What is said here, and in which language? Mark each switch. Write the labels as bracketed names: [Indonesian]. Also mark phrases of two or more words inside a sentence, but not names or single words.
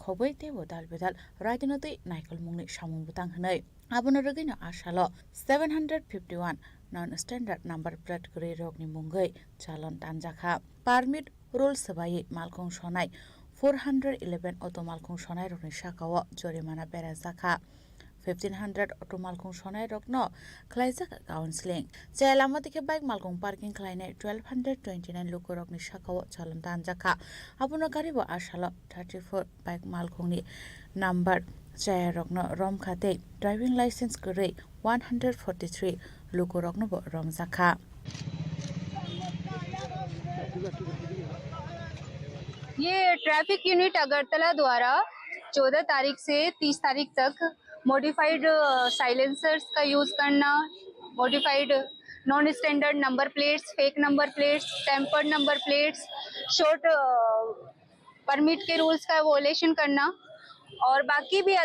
[Kok Borok] khoboi te bodal bedal rajdinoti Naikol Mungni Shamung Butang Hanai Abonaragina Ashalo 751 [English] non-standard number plate [Kok Borok] gray rogni mungai chalon tanjaka [English] permit rules [Kok Borok] sabai malkong shonai 411 auto malkong shonai rogni shakawa jorimana berazaka 1500 auto malkong shonai rogno khlaijak counseling chelamati ke bike malkong parking khlainai 1229 luko rogni shakawa chalon tanjaka abono garibo ashalo 34 bike malkong ni number Jaya Rogno Rom Khate [English] driving license [Kok Borok] Gure 143 Luko Rogno Rom Zakha [Hindi] ये [English] traffic unit [Hindi] अगरतला द्वारा 14 तारीख से 30 तारीख तक [English] modified silencers [Hindi] का यूज करना [English] modified non standard number plates fake number plates tampered number plates short permit [Hindi] के रूल्स का वोलेशन करना और बाकी भी